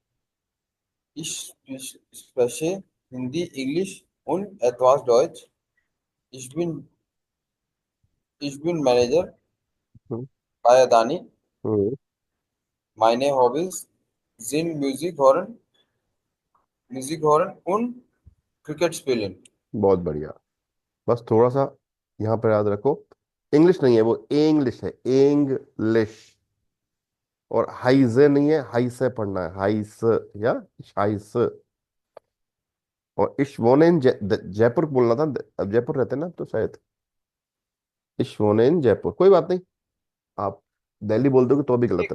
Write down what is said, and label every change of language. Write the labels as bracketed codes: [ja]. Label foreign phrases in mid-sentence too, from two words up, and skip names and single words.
[de] Ich spreche Hindi, Englisch und etwas Deutsch. Ich bin, ich bin Manager हम्म, bei Adani. हम्म, Meine Hobbys sind Musik hören und Cricket spielen. [hi] बहुत बढ़िया। बस थोड़ा सा यहाँ पर याद रखो, इंग्लिश नहीं है वो, इंग्लिश है, इंग्लिश। और हाइजे नहीं है, हाई से पढ़ना है, हाइस या हाइस। और इश्वोनेन जयपुर बोलना था, अब जयपुर रहते हैं ना तो शायद इश्वोनेन जयपुर, कोई बात नहीं, आप दिल्ली बोल दोगे तो भी गलत